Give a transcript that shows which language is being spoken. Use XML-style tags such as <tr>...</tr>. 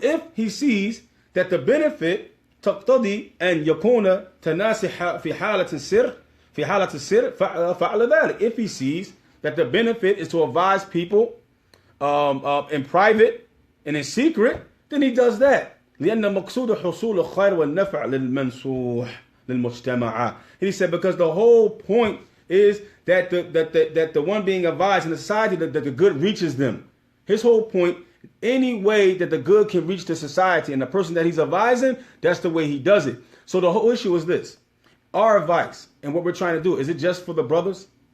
<en>If he sees that the benefit</en> <ar>تقتضي أن يكون تناسح في حالة السر فعل ذلك.</ar> <en>If he sees that the benefit is to advise people in private and in secret, then he does that.</en> <ar>لأن مقصود حصول الخير والنفع للمنصوح للمجتمع.</ar> <en>He said because the whole point is that the one being advised in the society, that the good reaches them. His whole point, any way that the good can reach the society and the person that he's advising, that's the way he does it. So the whole issue is this. Our advice and what we're trying to do, is it just for the brothers?</en>